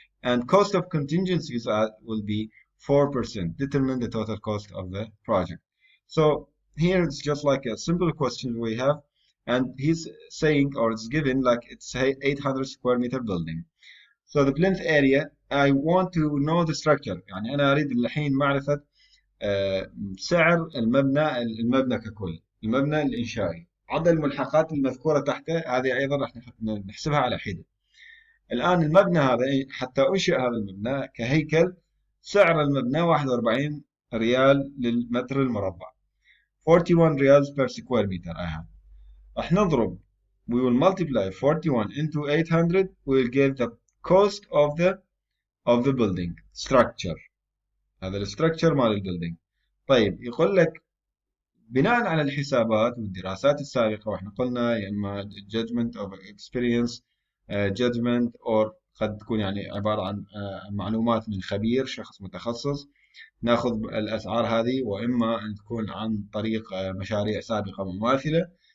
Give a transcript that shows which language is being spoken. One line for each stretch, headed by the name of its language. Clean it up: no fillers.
English: And cost of contingencies will be 4%. Determine the total cost of the project. So here it's just like a simple question we have, and he's saying, or it's given like it's 800 square meter building. So the plinth area, I want to know the structure.
Arabic: يعني أنا أريد الحين معرفة سعر المبنى ككل، المبنى الإنشائي. عدد الملحقات المذكورة تحته هذه أيضا راح نحسبها على حدة. الآن المبنى هذا حتى أنشئ هذا المبنى كهيكل، سعر المبنى 41 ريال للمتر المربع.
English: 41 ريال per square meter I have.
Arabic: راح نضرب,
English: we will multiply 41 into 800, we will get the cost of the building structure.
Arabic: هذا الستراكشر مال البيلدينج. طيب يقول لك بناء على الحسابات والدراسات السابقة، واحنا قلنا يا اما
English: judgment of experience, judgment
Arabic: or قد تكون يعني عبارة عن معلومات من خبير شخص متخصص، ناخذ الأسعار هذه، وإما أن تكون عن طريق مشاريع سابقة مماثلة.